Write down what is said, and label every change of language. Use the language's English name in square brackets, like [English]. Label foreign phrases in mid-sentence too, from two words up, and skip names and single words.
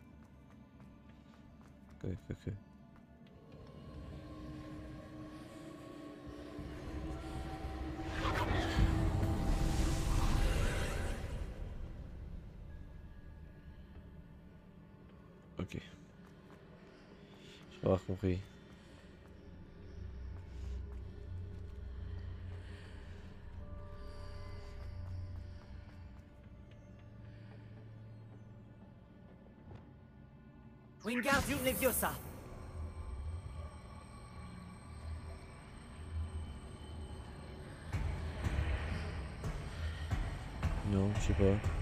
[French] Ok. Ok. Je vais avoir compris. Wingardium Leviosa. Non, je sais pas.